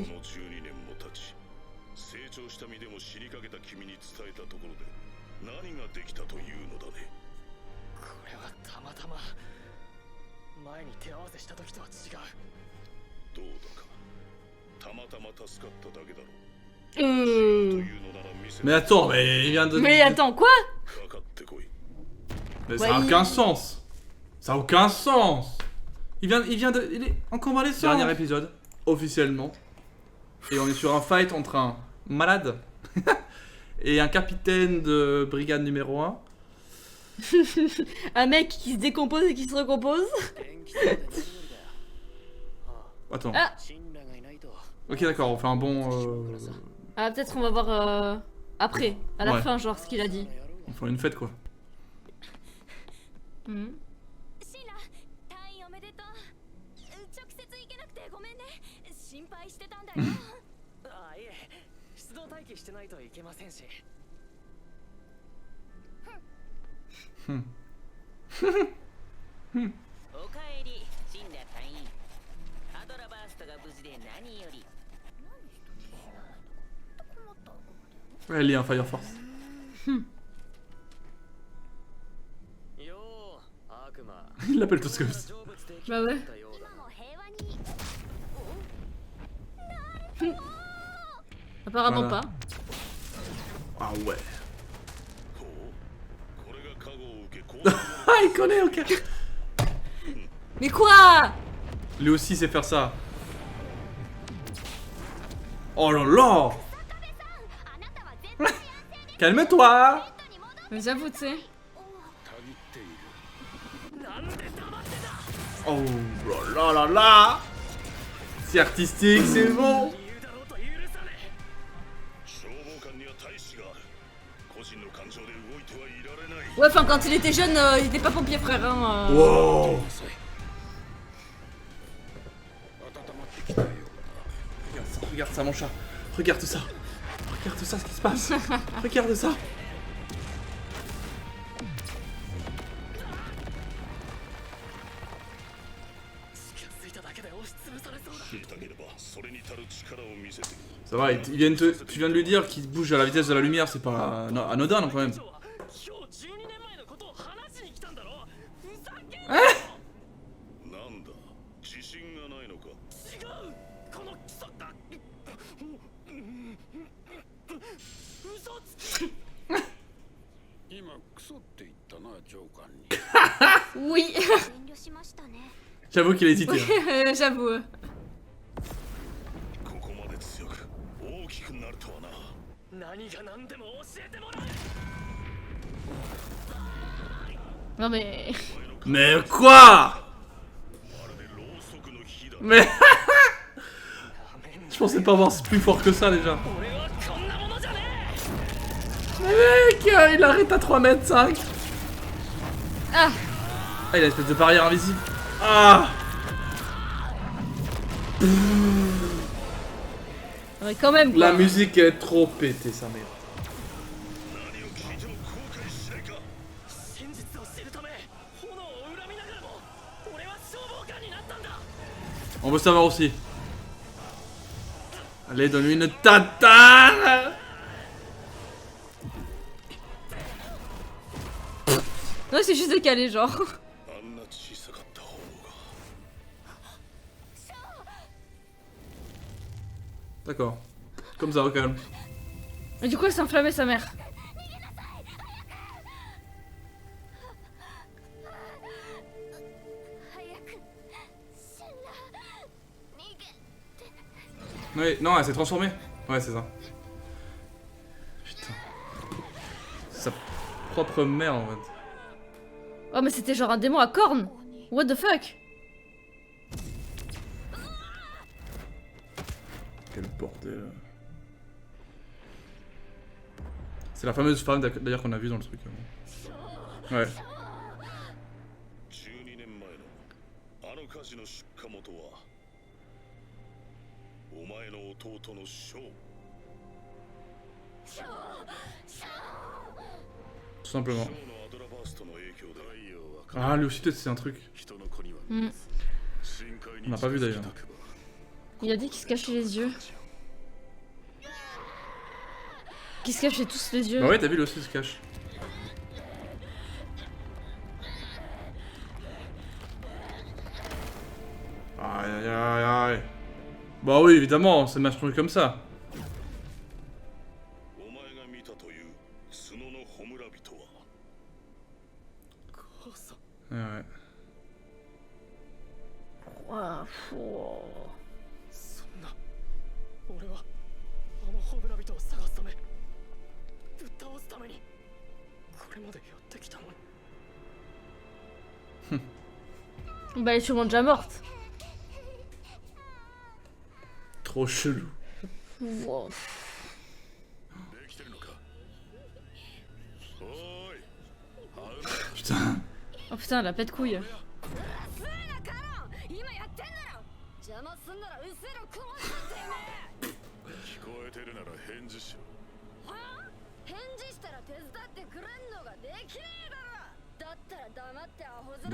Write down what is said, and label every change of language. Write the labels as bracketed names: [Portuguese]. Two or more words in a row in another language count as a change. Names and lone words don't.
[Japanese] の12年も経ち、成長した身でも死にかけた君に伝えたところで何ができたというのだね。これはたまたま前に手合わせした時とは違う。どうだかたまたま助かっただけだろう。 Euh... というのなら見せ [French] Mais attends, mais il vient de. Mais attends, quoi? [Japanese] かかってこい。 [French] Mais ça a Ouais, aucun sens. Ça a aucun sens. Il est en convalescence. Dernier épisode, officiellement. Et on est sur un fight entre un malade et un capitaine de brigade numéro 1. Un mec qui se décompose et qui se recompose. Attends. Ah. Ok, d'accord, on fait un bon. Ah, peut-être on va voir après, à la Ouais. fin, genre ce qu'il a dit. On fait une fête quoi. Mhm. [Japanese] シンラ、退院おめでとう。直接行けなくてごめんね。心配してたんだよ。ああ、いえ、出動待機してないといけませんし。おかえり、死んだ隊員。アドラバーストが無事で何より。 [French] Ouais, il y a un Fire Force. [Japanese] よう、悪魔。 [French] Il l'appelle tous comme ça. Bah ouais. [Japanese] 今も平和に。 [French] Apparemment Voilà. pas. Ah ouais. [Japanese] ほう、これが加護を受けこう [French] Ah, il connaît, ok. Mais quoi? Lui aussi sait faire ça. Oh là là. [Japanese] あなたは絶対安静で [French] Calme-toi. [Japanese] ベッドに戻っ [French] Mais j'avoue, tu sais. [Japanese] たぎっている。なんで黙ってた？ [French] Oh là là là là. C'est artistique, c'est bon. [Japanese] 理由だろうと許さね消防官には大使がある。個人の感情で動いてはいられない。 [French] Ouais, enfin, quand il était jeune, il était pas pompier, frère, hein. Wow. [Japanese] 温まってきたよう [French] Regarde ça, mon chat. Regarde ça. Regarde ça, ce qui se passe. Regarde ça. [Japanese] 気がついただけで押しつぶされそうだ。だ。できたければそれに足る力を見せて。 [French] Ça va, tu viens de lui dire qu'il bouge à la vitesse de la lumière, c'est pas anodin non quand même. [Japanese] 今日12年前のことを話しに来たんだろ。ふざけんな。なんだ、自信がないのか。違う。このクソだ。嘘つき。今クソって言ったな、上官に。 [French] Oui. [Japanese] 遠慮しましたね。 [French] J'avoue qu'il a hésité. Hein. J'avoue. [Japanese] ここまで強く大きくなるとはな。何が何でも教えてもらえ。 [French] Non, mais. Mais quoi? [Japanese] まるでろうそくの火だ。 [French] Mais je pensais pas voir plus fort que ça déjà. [Japanese] 俺はこんなものじゃね [French] Mec, il arrête à 3 mètres 5. Ah. Ah, il a une espèce de barrière invisible. Ah. Ouais, quand même, quoi. La musique est trop pétée, sa mère. [Japanese] 何を聞いても後悔しないか。え。真実を知るため炎を恨みながらも俺は消防官になったんだ。 [French] On veut savoir aussi. Allez, donne-lui une tatane. Non, c'est juste décalé, genre. [Japanese] あんな小さかった方が。 [French] D'accord. Comme ça, au calme. Et du coup, elle s'est enflammée, sa mère. [Japanese] 早く。シンラ、逃げて。 [French] Oui, non, elle s'est transformée. Ouais, c'est ça. Putain. C'est sa propre mère en fait. Oh, mais c'était genre un démon à cornes. [English] What the fuck? [French] Quel bordel. C'est la fameuse femme d'ailleurs qu'on a vue dans le truc. Ouais. [Japanese] 12 年前のあの火事の出火元はお前の弟のショー。 [French] Tout simplement. [Japanese] ショーのアドラバーストの影響で [French] Ah, lui aussi, peut-être c'est un truc. Hmm. On n'a pas vu d'ailleurs. Il a dit qu'il se cachait les yeux. Qu'il se cachait tous les yeux. Bah ouais, t'as vu, lui aussi il se cache. Aïe aïe aïe aïe. Bah oui, évidemment, c'est match comme ça. [Japanese] お前が見たという角のホムラ人は母さん [French] Ouais, ouais. Ouah, ouah. [Japanese] そんな俺はあのホブラ人を探すためぶっ倒すためにこれまでやってきたのに [French] Bah, elle est sûrement déjà morte. Trop chelou. Wow. [Japanese] できてるのかおーい [French] Putain. Oh putain, la pète couille. [Japanese] 今やってんだろ邪魔すんならうっせろ殺すって聞こえてるなら返事しろはあ返事したら手伝ってくれんのができねえだろだったら黙ってアホ面